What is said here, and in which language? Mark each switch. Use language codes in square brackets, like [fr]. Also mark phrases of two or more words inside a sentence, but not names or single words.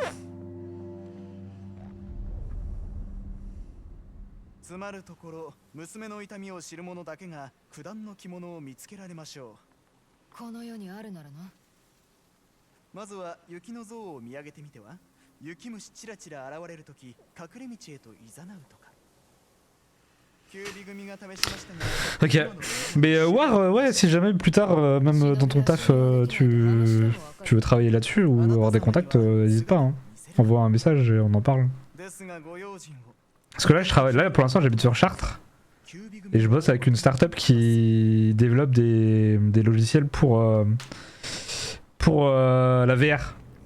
[ja] つまるところ娘の痛みを知る者だけが九段の着物を見つけられましょう。この世にあるならな。まずは雪の像を見上げてみては。雪虫チラチラ現れるとき隠れ道へと誘うとか。キュービ組が試しましたが。 [fr] Ok, mais War, ouais, si jamais plus tard, même dans ton taf, tu veux travailler là-dessus ou avoir des contacts, n'hésite pas, hein. Envoie un message et on en parle. Parce que là, je travaille, là pour l'instant, j'habite sur Chartres et je bosse avec une startup qui développe des logiciels pour la VR.